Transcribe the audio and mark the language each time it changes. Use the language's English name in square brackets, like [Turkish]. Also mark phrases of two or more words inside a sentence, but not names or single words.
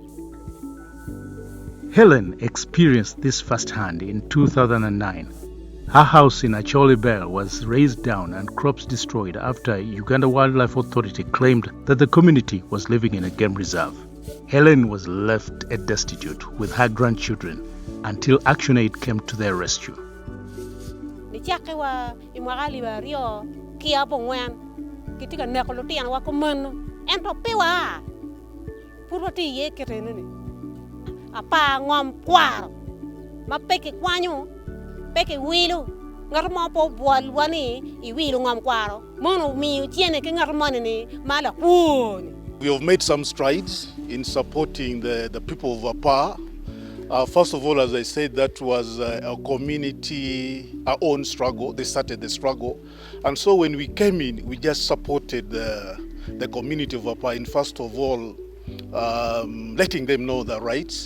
[English] Helen experienced this firsthand in 2009. Her house in Acholi Bell was razed down and crops destroyed after Uganda Wildlife Authority claimed that the community was living in a game reserve. Helen was left destitute with her grandchildren until ActionAid came to their rescue. [Acoli] Apaa ngom kwaro mapeke kwanyu peke wilu ngarmo po bolwani I wilu ngom kwaro mono mi tiene ke ngarmone ni mala kuoni. [English] We have made some strides in supporting the people of Apaa. First of all, as I said, that was a community, our own struggle. They started the struggle. And so when we came in, we just supported the community of Apaa in, first of all, letting them know their rights.